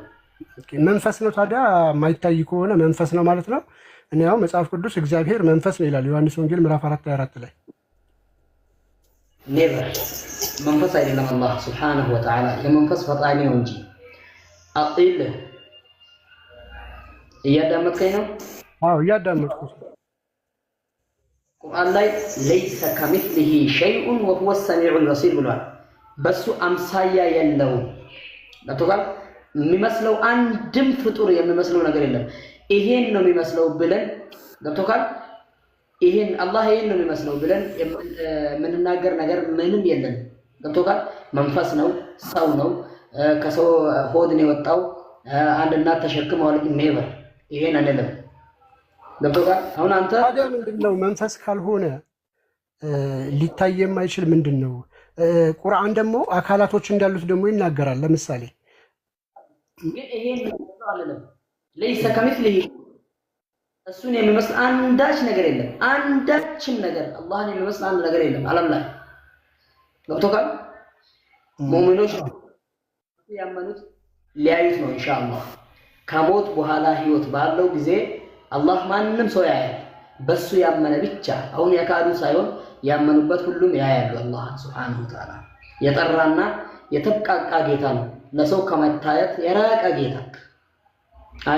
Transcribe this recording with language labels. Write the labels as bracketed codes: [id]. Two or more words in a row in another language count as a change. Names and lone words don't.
[am] መንፈስ ነው ታዲያ ማይታይ ከሆነ መንፈስ ነው ማለት ነው እኔ ያው መጽሐፍ ቅዱስ እግዚአብሔር መንፈስ ነው ይላል ዮሐንስ ወንጌል ምዕራፍ 4:24 ላይ ኔቨር መንፈስ አይደለም አላህ [ar] سبحانه وتعالى [am] የመንፈስ ፈጣሪ ነው እንጂ አጥል እያዳመጥከኝ ነው አዎ እያዳመጥኩ ቁርአን ላይ [ar] ليس كمثله شيء وهو السميع البصير [am] ብሏል በሱ አምሳያ የለውም ለተባል የሚመስለው አንድም ፍጡር የሚመስለው ነገር የለም ይሄን ነው የሚመስለው ብለን ገብቶካል ይሄን አላህ ይሄን ነው የሚመስለው ብለን የምንናገር ነገር ምንም የለም ገብቶካል መንፈስ ነው ሰው ነው ከሰው ሆድ ነው የወጣው አንድ እናት ተሸክመው ኔቨር ይሄን አይደለም ገብቶካል አሁን አንተ ታዲያ ምንድነው መንፈስ ካልሆነ ሊታይ የማይችል ምንድነው ቁርአን ደግሞ አካላቶች እንዳሉት ደግሞ ይናገራል ለምሳሌ ይሄን ነው አይደለም [ar] ليس كمثله [am] እሱን የሚመስል አንዳች ነገር የለም አንዳችም ነገር አላህን የሚመስል አንድ ነገር የለም ዓለም ላይ ገብቶካል ሙእሚኖች ያመኑት ሊያዩት ነው ኢንሻአላህ ከሞት በኋላ ህይወት ባለው ጊዜ አላህ ማንንም ሰው ያያል በሱ ያመነ ብቻ አሁን ያካዱ ሳይሆን ያመኑበት ሁሉም ያያሉ አላህ [ar] سبحانه وتعالى [am] የጠራና የተብቃቃ ጌታ ነው ለሰው ከመታየት የራቀ ጌታ አያ